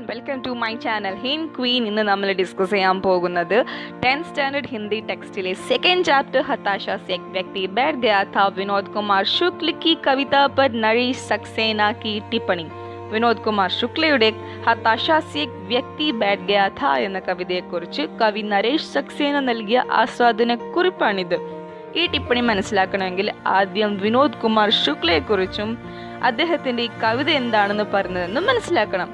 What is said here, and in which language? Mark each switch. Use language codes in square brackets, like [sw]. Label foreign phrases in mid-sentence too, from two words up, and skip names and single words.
[en] welcome to my channel [hi] ഹിൻ ക്വീൻ. [ml] ഇന്ന് നമ്മൾ ഡിസ്കസ് ചെയ്യാൻ പോകുന്നത് 10th സ്റ്റാൻഡേർഡ് ഹിന്ദി ടെക്സ്റ്റിലെ [en] second chapter [hi] हताशा से एक व्यक्ति बैठ गया था विनोद कुमार शुक्ल की कविता पर नरेश सक्सेना की टिप्पणी. [ml] വിനോദ് കുമാർ ശുക്ലയുടെ [hi] हताशा से एक व्यक्ति बैठ गया था [ml] എന്ന കവിതയെക്കുറിച്ച് കവി നരേഷ് സക്സേന നൽകിയ ആസ്വാദന കുറിപ്പാണിത്. ഈ ടിപ്പണി മനസ്സിലാക്കണമെങ്കിൽ ആദ്യം വിനോദ് കുമാർ ശുക്ലയെക്കുറിച്ചും അദ്ദേഹത്തിന്റെ ഈ കവിത എന്താണെന്ന് പറഞ്ഞതെന്ന് മനസ്സിലാക്കണം.